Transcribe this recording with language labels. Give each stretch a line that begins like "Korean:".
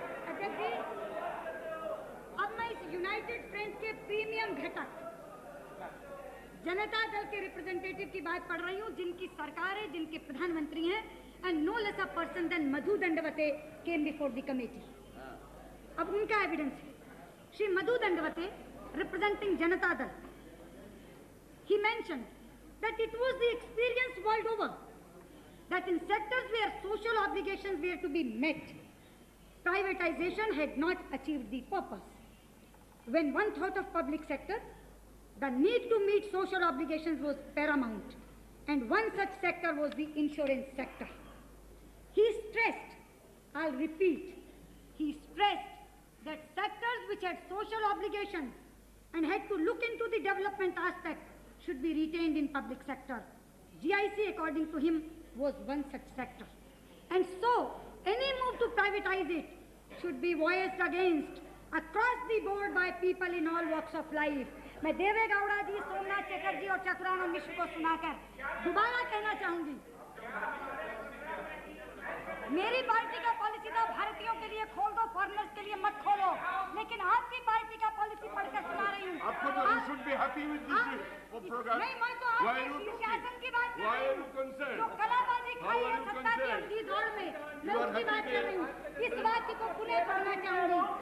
Hindi: अध्यक्ष जी, अब मैं इस यूनाइटेड फ्रंट के प्रीमियम घटक जनता दल के रिप्रेजेंटेटिव की बात पढ़ रही हूँ, जिनकी सरकार है, जिनके प्रधानमंत्री हैं,
English: And no less a person than Madhu Dandavate came before the committee.
Hindi: अब उनका एविडेंस है।
English: Shri Madhu Dandavate, representing Janata Dal, he mentioned that it was the experience world over that in sectors where social obligations were to be met, privatization had not achieved the purpose. When one thought of public sector, the need to meet social obligations was paramount, and one such sector was the insurance sector. He stressed, I'll repeat, he stressed that sectors which had social obligations and had to look into the development aspect should be retained in public sector. GIC, according to him, was one such sector. And so, any move to privatize it should be voiced against across the board by people in all walks of life.
Hindi: मैं देवे गौड़ा जी, सोमनाथ चटर्जी और चतुरानंद मिश्र को सुनाकर दोबारा कहना चाहूंगी, मेरी party का पॉलिसी था भारतीयों के लिए खोल दो, फॉरेनर्स के लिए मत खोलो, लेकिन आपकी पार्टी का पॉलिसी पढ़कर सुना रही हूँ। आपको तो
English: you should be happy with this program.
Hindi: नहीं, मैं तो आपके शीर्षासन की बात कर रही हूँ, जो कलाबाजी खाई है सत्ता की अंधी दौड़ में, मैं उसकी बात कर रही हूँ। इस बात को पुनः पढ़ना चाहूंगी।